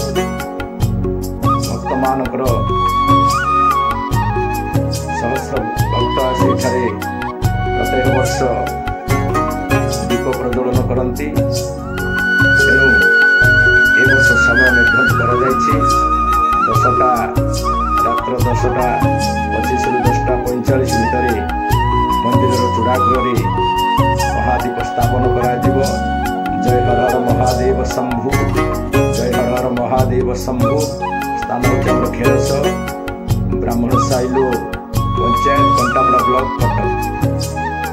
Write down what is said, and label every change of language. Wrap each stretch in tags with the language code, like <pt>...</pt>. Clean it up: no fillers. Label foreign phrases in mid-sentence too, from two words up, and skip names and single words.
<or>ଭକ୍ତ ମାନଙ୍କର ସହସ୍ର ଭକ୍ତ ସେଠାରେ ପ୍ରତ୍ୟେକ ବର୍ଷ ଦୀପ ପ୍ରଜ୍ୱଳନ କରନ୍ତି। ତେଣୁ ଏ ବର୍ଷ ସମୟ ନିର୍ଦ୍ଧାରଣ କରା ଯାଇଛି। 10ଟା ରାତ୍ର 10:25 ରୁ 10:45 ଭିତର ମନ୍ଦିର ଚୂଡ଼ାଗ୍ର ମହାଦୀପ ସ୍ଥାପନ କରା ଯିବ। ଜୟ ହର ହର ମହାଦେବ ଶମ୍ଭୁ, ଜୟ ହର ହର ମହାଦେବ ଶମ୍ଭୁ। ସ୍ଥାନ ହେଉଛି ଖେରସ ବ୍ରାହ୍ମଣ ସାଇଲୋ ପଞ୍ଚାୟତ କଣ୍ଟାପଡ଼ା ବ୍ଲକ କଟକ।</or>